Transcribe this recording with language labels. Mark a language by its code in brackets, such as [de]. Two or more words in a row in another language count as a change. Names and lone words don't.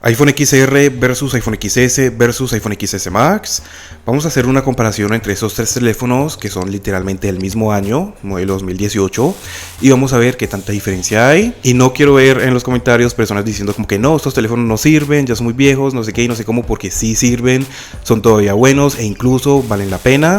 [es] iPhone XR versus iPhone XS versus iPhone XS Max. Vamos a hacer una comparación entre esos tres teléfonos que son literalmente del mismo año, modelo 2018, y vamos a ver qué tanta diferencia hay. Y no quiero ver en los comentarios personas diciendo como que no, estos teléfonos no sirven, ya son muy viejos, no sé qué y no sé cómo, porque sí sirven, son todavía buenos e incluso valen la pena.